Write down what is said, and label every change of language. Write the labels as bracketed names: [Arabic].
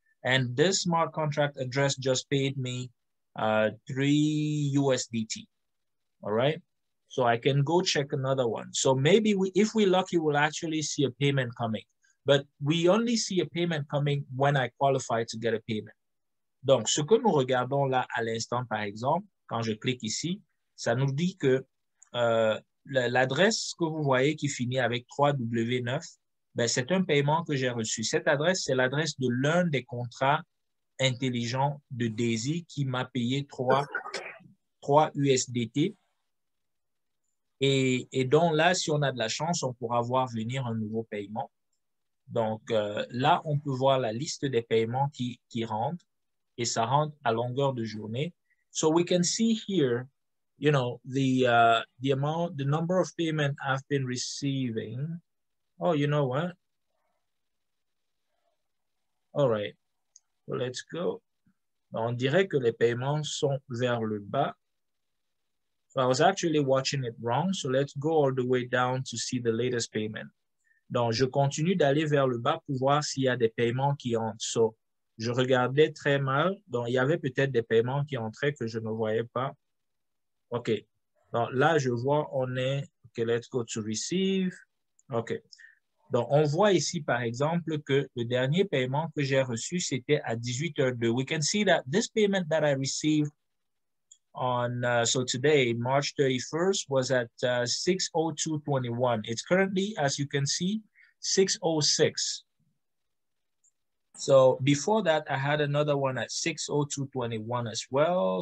[English] And this smart contract address just paid me 3 USDT, all right? So I can go check another one. So maybe if we're lucky, we'll actually see a payment coming. But we only see a payment coming when I qualify to get a payment. [French] Donc, ce que nous regardons là à l'instant, par exemple, quand je clique ici, ça nous dit que l'adresse que vous voyez qui finit avec 3W9, ben, c'est un paiement que j'ai reçu. Cette adresse, c'est l'adresse de l'un des contrats intelligents de DESI qui m'a payé 3 USDT. Et donc là, si on a de la chance, on pourra voir venir un nouveau paiement. Donc là, on peut voir la liste des paiements qui rentrent et ça rentre à longueur de journée. [English] So we can see here you know, the amount, the number of payment I've been receiving. Oh, you know what? All right, so let's go. [French] On dirait que les paiements sont vers le bas. [English] So I was actually watching it wrong. So let's go all the way down to see the latest payment. [French] Donc, je continue d'aller vers le bas pour voir s'il y a des paiements qui entrent. So, je regardais très mal. Donc, il y avait peut-être des paiements qui entraient que je ne voyais pas. OK. Donc, là, je vois, on est, OK, [English] let's go to receive. [French] OK. Donc, on voit ici, par exemple, que le dernier paiement que j'ai reçu, c'était à 18h02. [English] We can see that this payment that I received on, so today, March 31st, was at 6:02:21. It's currently, as you can see, 6:06. So before that, I had another one at 6:02:21 as well.